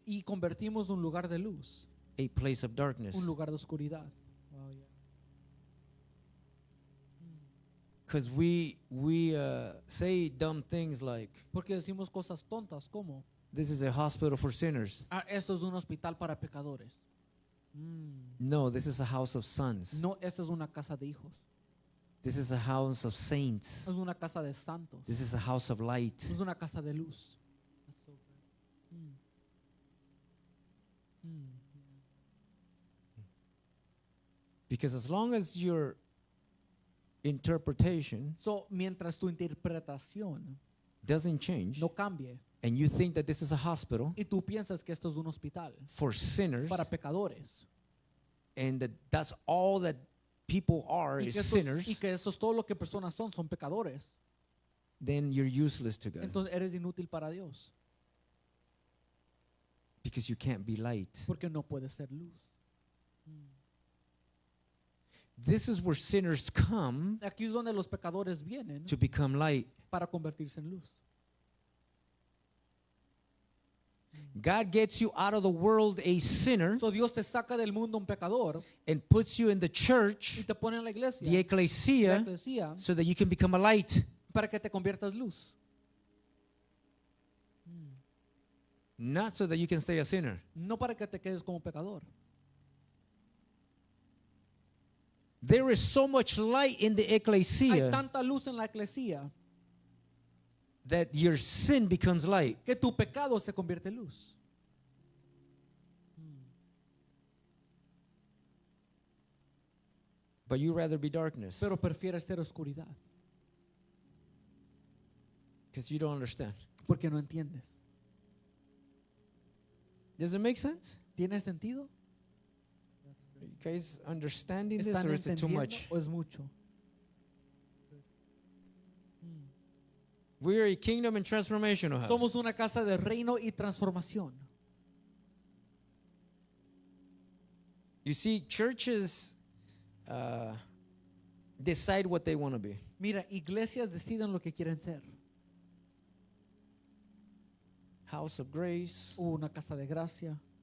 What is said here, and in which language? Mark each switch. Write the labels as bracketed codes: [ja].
[es] Y convertimos un lugar de luz, [en] a place of darkness. [es] un lugar de oscuridad. [en] Wow, yeah. Because we say dumb things like, [es] Porque decimos cosas tontas como, [en] this is a hospital for sinners. [es] esto es un hospital para pecadores. [en] No, this is a house of sons. [es] No, esta es una casa de hijos. [en] This is a house of saints. [es] Es una casa de santos. [en] This is a house of light. [es] Es una casa de luz. [en] That's so good. Because as long as your interpretation [es] So, mientras tu interpretación [en] doesn't change, [es] no cambie, [en] and you think that this is a hospital [es] y tú piensas que esto es un hospital [en] for sinners, [es] para pecadores, [en] and that's all that people are [es] y [en] is [es] que, [en] sinners, [es] eso es todo lo que personas son pecadores, [en] then you're useless to God [es] entonces eres inútil para Dios, [en] because you can't be light. [es] porque no puedes ser luz. [en] This is where sinners come [es] Aquí es donde los pecadores vienen [en] to become light. [es] para convertirse en luz. [en] God gets you out of the world a sinner [es] So Dios te saca del mundo un pecador [en] and puts you in the [es] y [en] church, [es] te pone en la iglesia, [en] the [es] la [en] ecclesia, [es] iglesia, [en] so that you can become a light. [es] para que te conviertas luz, [en] Not so that you can stay a sinner. [es] no para que te quedes como pecador. [en] There is so much light in the [es] Hay [en] ecclesia [es] tanta luz en la iglesia [en] that your sin becomes light. [es] que tu pecado se convierte en luz. [en] But you rather be darkness [es] Pero prefieres ser oscuridad [en] because you don't understand. [es] porque no entiendes. [en] Does it make sense? [es] ¿Tiene sentido? [en] Are you guys understanding this, [es] ¿Están [en] or is it too [es] entendiendo [en] much? [es] o es mucho? [en] We're a kingdom and transformational house. [es] Somos una casa de reino y transformación. [en] You see, churches decide what they want to be. [es] Mira, iglesias deciden lo que quieren ser. [en] House of Grace. [es] Una casa de gracia.